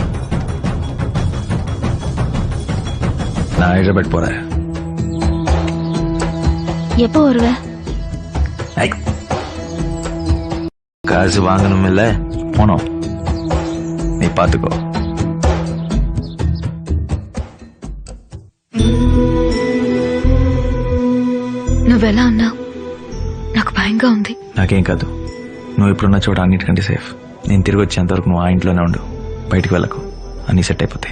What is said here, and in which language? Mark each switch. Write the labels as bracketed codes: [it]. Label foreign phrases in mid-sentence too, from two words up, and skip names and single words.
[ta] நான் எழுபட்டு போறேன். எப்போ வருவ? காசு வாங்கணும் இல்ல, போனோம். நீ பாத்துக்கோ. [te] నువ్వెలా అన్నా నాకు భయంగా ఉంది. నాకేం కాదు, నువ్వు ఇప్పుడున్న చోట అన్నిటికంటే సేఫ్. నేను తిరిగి వచ్చేంతవరకు నువ్వు ఆ ఇంట్లోనే ఉండు, బయటికి వెళ్ళకు. అన్ని సెట్ అయిపోతాయి.